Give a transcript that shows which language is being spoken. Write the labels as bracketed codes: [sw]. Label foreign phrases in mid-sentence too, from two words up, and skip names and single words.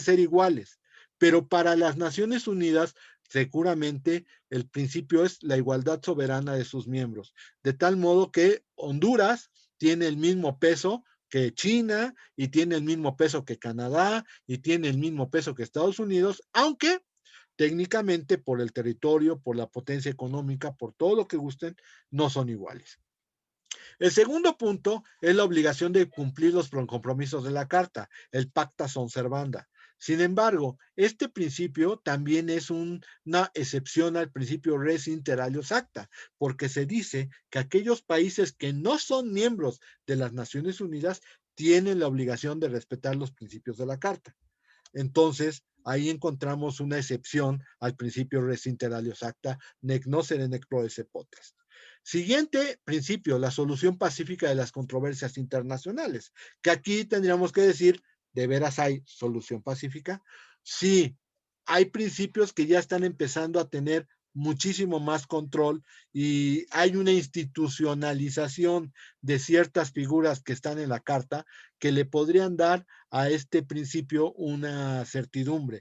[es] ser iguales, pero para las Naciones Unidas seguramente el principio es la igualdad soberana de sus miembros, de tal modo que Honduras tiene el mismo peso que China y tiene el mismo peso que Canadá y tiene el mismo peso que Estados Unidos, aunque técnicamente por el territorio, por la potencia económica, por todo lo que gusten, no son iguales. El segundo punto es la obligación de cumplir los compromisos de la Carta, el [la] Pacta Sunt Servanda. [es] Sin embargo, este principio también es una excepción al principio [la] res inter alios acta, [es] porque se dice que aquellos países que no son miembros de las Naciones Unidas tienen la obligación de respetar los principios de la Carta. Entonces, ahí encontramos una excepción al principio [la] res inter alios acta, nec nocere nec proesse potest. [es] Siguiente principio, la solución pacífica de las controversias internacionales, que aquí tendríamos que decir, ¿de veras hay solución pacífica? Sí, hay principios que ya están empezando a tener muchísimo más control y hay una institucionalización de ciertas figuras que están en la Carta que le podrían dar a este principio una certidumbre.